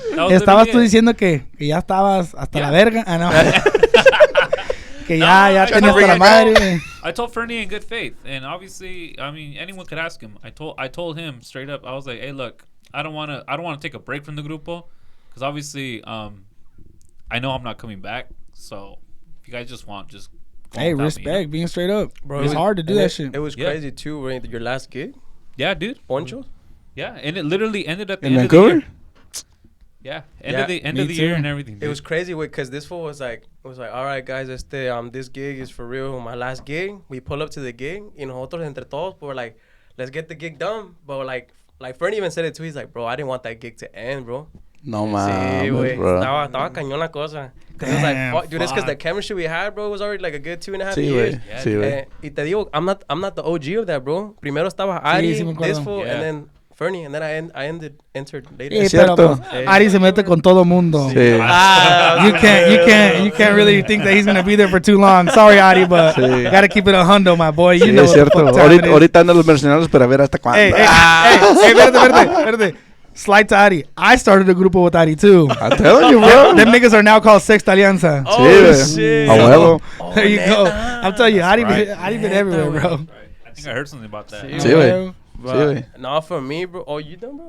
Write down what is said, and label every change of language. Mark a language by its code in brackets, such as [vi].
[es] Estabas tú diciendo que ya estabas hasta la verga. Ah, no. Que ya tenías hasta la madre. [en] I told Fernie in good faith, and obviously, I mean, anyone could ask him. I told him straight up. I was like, hey, look, I don't want to take a break from the grupo, because obviously, I know I'm not coming back. So if you guys just go hey, respect, being straight up, bro. It's hard to do that shit. It was crazy too. Right, your last gig. Yeah, dude. Poncho. Yeah, and it literally ended at the end of Vancouver? the year. Yeah, end of the year and everything. Dude. It was crazy because this fool was like, all right, guys, this gig is for real. My last gig. We pull up to the gig. [es] Y nosotros entre todos, [en] we're like, let's get the gig done. But like Fernie even said it too. He's like, bro, I didn't want that gig to end, bro. No man, [es] sí, [en] bro. [es] Estaba cañón la cosa. [en] Cause it was like, fuck, dude, it's because the chemistry we had, bro, was already like a good 2.5 years. [es] Sí, y te digo, [en] I'm not the OG of that, bro. [es] Primero estaba [en] Ari, this fool, and then Fernie, and then I entered later. [es] Sí, pero Ari se mete con todo mundo. Sí. [en] You can't really think that he's gonna be there for too long. Sorry, Ari, but gotta keep it a hundo, my boy. You know [es] es cierto. Ahorita andan los mercenarios para ver hasta cuándo. [en] Hey, [es] espérate. [en] Slide to Ari. I started a grupo with Ari too. I'm telling you, bro. Them niggas are now called Sexta Alianza. Oh, shit. There you go. I'm telling you, Ari been everywhere, bro. I think I heard something about that. No, for me, bro. Oh, you done, bro?